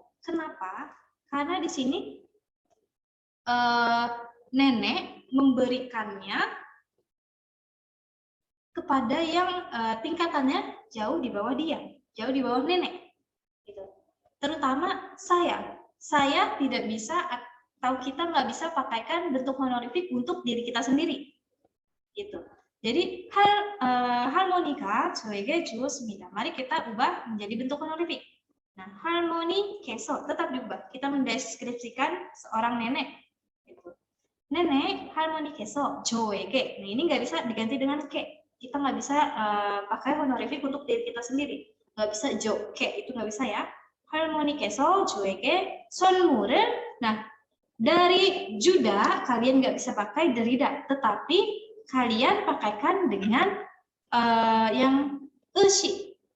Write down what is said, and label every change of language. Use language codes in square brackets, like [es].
[id] Kenapa? Karena di sini nenek memberikannya kepada yang tingkatannya jauh di bawah dia, jauh di bawah nenek. Gitu. Terutama saya tidak bisa atau kita nggak bisa pakaikan bentuk honorific untuk diri kita sendiri. Gitu. [ko] Jadi 할머니가 저에게 주었습니다. [id] Mari kita ubah menjadi bentuk honorific. Nah, 할머니께서 tetap diubah. Kita mendeskripsikan seorang nenek. Gitu. [ko] Nenek, 할머니께서 저에게. [id] Nah, ini nggak bisa diganti dengan ke. Kita nggak bisa pakai honorific untuk diri kita sendiri. Nggak bisa jo, ke itu nggak bisa ya. [ko] 할머니께서 저에게 선물을. [id] Nah, dari Juda kalian nggak bisa pakai derida, tetapi kalian pakaikan dengan yang eusi.